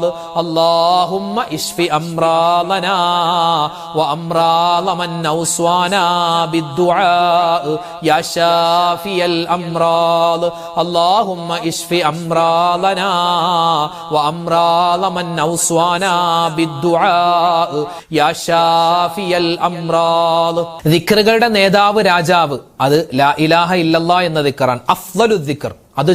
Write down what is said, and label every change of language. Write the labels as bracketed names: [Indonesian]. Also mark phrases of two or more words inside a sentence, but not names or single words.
[Arabic] اللهم اشف أمراضنا وأمراض من أوصانا بالدعاء يا شافي الأمراض. اللهم اشف أمراضنا وأمراض من أوصانا بالدعاء يا شافي الأمراض. [Malayalam] ദിക്റുകളുടെ നേതാവ് രാജാവ് അത് [Arabic] لا إله إلا الله [Malayalam] എന്ന ദിക്റാണ്. [Arabic] أفضل الذكر,